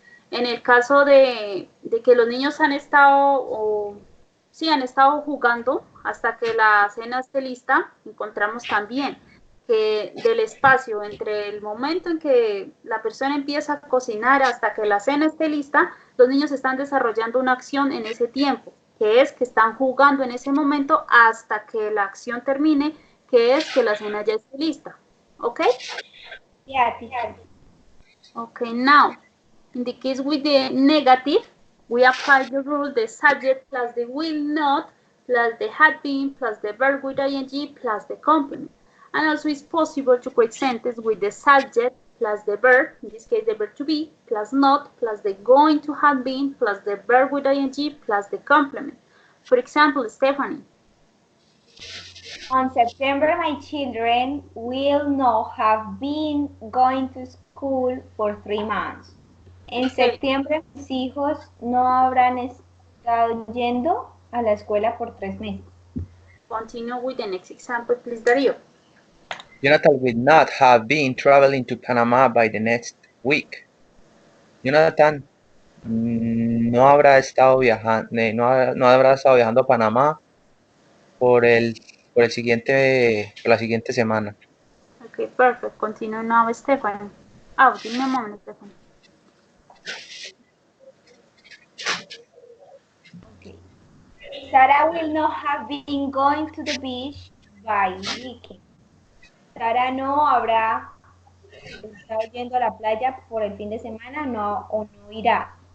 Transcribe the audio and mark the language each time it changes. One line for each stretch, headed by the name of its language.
Spanish: En el caso de que los niños han estado, han estado jugando hasta que la cena esté lista, encontramos también que del espacio entre el momento en que la persona empieza a cocinar hasta que la cena esté lista, los niños están desarrollando una acción en ese tiempo, que es que están jugando en ese momento hasta que la acción termine, que es que la cena ya esté lista. ¿Ok?
English: Yeah, teacher. Okay, now, in the case with the negative, we apply the rule, the subject plus the will not, plus the had been, plus the verb with ing, plus the complement. And also it's possible to create sentence with the subject plus the verb, in this case the verb to be, plus not, plus the going to have been, plus the verb with ing, plus the complement. For example, Stephanie. On September, my children will not have been going to school for 3 months.
Spanish: En septiembre, mis hijos no habrán estado yendo a la escuela por 3 meses.
English: Continue with the next example, please, Darío. Jonathan will not have been traveling to Panama by the next week.
Spanish: Jonathan no habrá estado viajando, no habrá estado viajando a Panamá por la siguiente semana.
English: Okay, perfect. Continue now, Stephanie. Oh, give me a moment, Stephanie. Okay. Sarah will not have been going to the beach by weekend.
Spanish: Sara no habrá estado yendo a la playa por el fin de semana, no, o no irá.